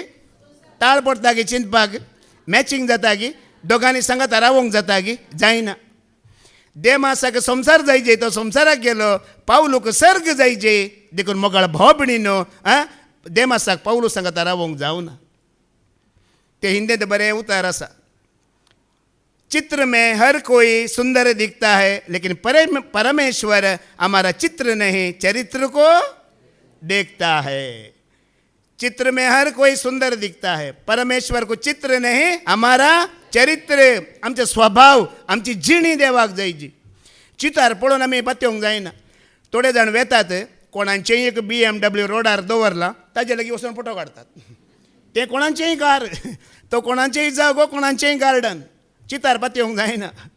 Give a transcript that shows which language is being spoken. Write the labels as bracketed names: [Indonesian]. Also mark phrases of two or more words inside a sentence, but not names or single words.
[Konkani] ताळ पडटा की चिंतपाक, मॅचिंग जाता की दोगांनी सांगाता रावोंक जाता की जायना. देमासाक संवसार जायचे, तो संवसाराक गेलो. पावलूक सर्ग जायचे. देखून मोगाळ भावभयणीनो, देमासाक पावलू सांगाता रावोंक जावना. ते हिंदीत बरें उतार आसा. [Hindi] चित्र में हर कोई सुंदर दिखता है, लेकिन परमेश्वर हमारा चित्र नहीं चरित्र को देखता है. चित्र में हर कोई सुंदर दिखता है, परमेश्वर को चित्र नहीं हमारा चरित्र, [Konkani] आमचे स्वभाव, आमची जिणी देवाक जायची. चितार पळोवन आमी पत्योंक जायना. थोडे जाण वेतात, कोणाचेंय एक BMW रोडार दवरला, ताजे लागीं वचून फोटो काडटात. ते कोणाचेंय कार, तो कोणाचेंय जागो, कोणाचेंय गार्डन. चितार पत्योंक जायना.